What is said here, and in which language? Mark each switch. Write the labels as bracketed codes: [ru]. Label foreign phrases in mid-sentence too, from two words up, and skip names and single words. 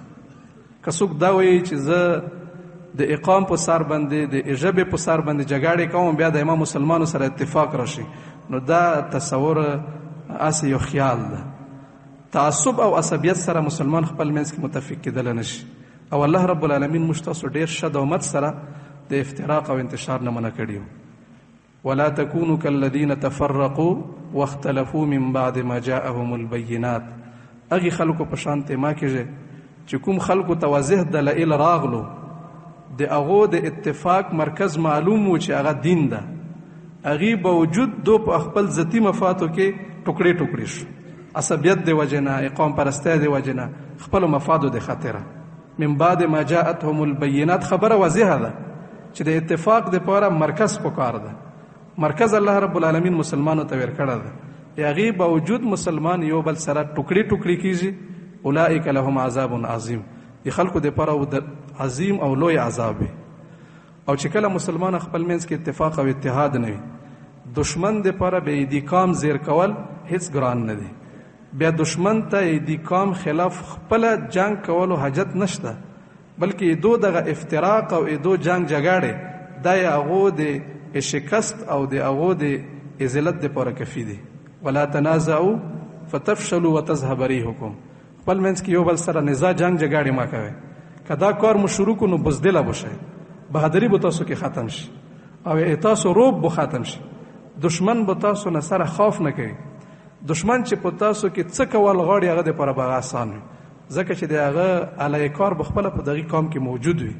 [ps] که څوک دا وایي چې زه د اقام په سر باندې د ژبې په سر باندې جګړې کوم بیا د امام مسلمانو سره اتفاق راشي، نو دا تصور اسې یو خیال ده. تعصب او عصبیت سره مسلمان خپل منځ کې متفق کېدلی نشي. او الله رب العالمین موږ تاسو ډېر ښه دومت سره د افتراق او انتشار نه منع کړي. [ar] ولا تكونوا كالذين تفرقوا واختلفوا من بعد ما جاءهم البينات. [ps] هغې خلکو په شان ما کېږي چې کوم خلکو ته واضح دلایل راغلو، د هغو د اتفاق مرکز معلوم و چې هغه دین ده، هغې باوجود دو په خپل ذاتي مفادو کې ټوکړې ټوکړې شو. عصبیت د وجې نه، اقام پرستی د وجې نه، خپلو مفادو د خاطره. [ar] من بعد ما جاءتهم البینات [ps] خبره واضحه ده چې د اتفاق دپاره مرکز پکار ده. مرکز الله رب العالمین مسلمانو ته ورکړی ده، هغې باوجود مسلمان یو بل سره ټوکړې ټوکړې کېږي. [ar] اولئک لهم عذاب عظیم. [ps] د خلکو دپاره عظیم او لوی عذاب وي. او چې کله مسلمان خپل منځ کې اتفاق او اتحاد نه وي، دشمن دپاره به د کام زیر کول هیڅ ګران نه دی. بیا دشمن ته د کام خلاف خپله جنگ کولو حاجت نشته، بلکې دو دغه افتراق او دو جنگ جګړې دا یې هغو د شکست او د هغو د ذلت دپاره کفي دي. [ar] ولا تنازعوا فتفشلوا وتذهب ريحكم. [ps] خپل منځ کې یو بل سره نزاع جنگ جګړې مه کوئ. که دا کار مو شروع کړو نو بزدله به شئ، بهادري به تاسو کې ختم شي او تاسو روب به ختم شي. دشمن به تاسو نه سره خوف نه کوي. دشمن چې په تاسو کې څه کول غواړي هغه دپاره به هغه اسان وي، ځکه چې د هغه علیه کار به خپله په دغې قوم کې موجود وي.